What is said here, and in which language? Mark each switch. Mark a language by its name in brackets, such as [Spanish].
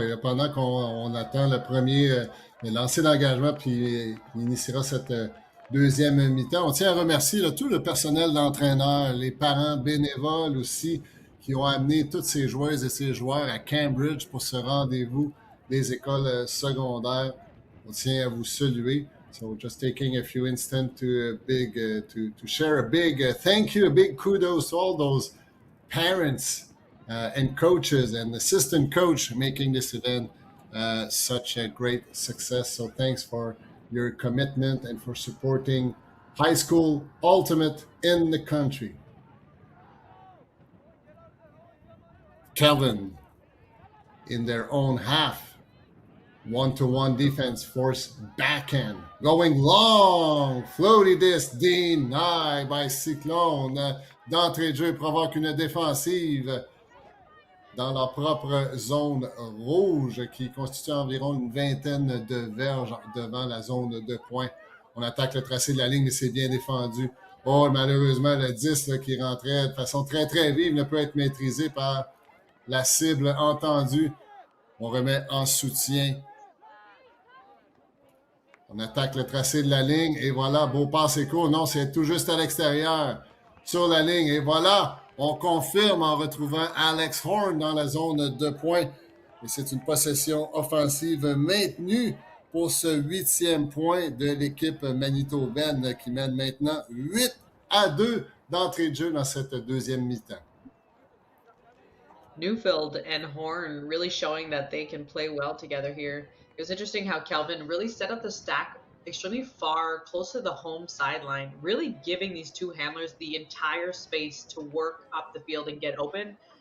[French] Et pendant qu'on attend le premier lancer d'engagement, puis il initiera cette deuxième mi-temps, on tient à remercier là, tout le personnel d'entraîneur, les parents bénévoles aussi, qui ont amené toutes ces joueuses et ces joueurs à Cambridge pour ce rendez-vous des écoles secondaires. On tient à vous saluer. [English] So just taking a few instants to share a big thank you, a big kudos to all those parents and coaches and assistant coach making this event such a great success. So thanks for your commitment and for supporting high school ultimate in the country. Kelvin in their own half. One-to-one defense, force backhand. Going long. Floaty disc denied by Cyclone. [French] D'entrée de jeu provoque une défensive dans leur propre zone rouge qui constitue environ une vingtaine de verges devant la zone de points. On attaque le tracé de la ligne et c'est bien défendu. Oh, malheureusement, le 10 là, qui rentrait de façon très, très vive ne peut être maîtrisé par la cible entendue. On remet en soutien. On attaque le tracé de la ligne et voilà, beau passe et court. Non, c'est tout juste à l'extérieur sur la ligne. Et voilà, on confirme en retrouvant Alex Horn dans la zone de points. Et c'est une possession offensive maintenue pour ce 8e point de l'équipe manitobaine qui mène maintenant 8-2 d'entrée de jeu dans cette deuxième mi-temps. [English] Newfield and Horn really showing that they can play well together here. It was interesting how Kelvin really set up the stack extremely far, close to the home sideline, really giving these two handlers the entire space to work up the field and get open.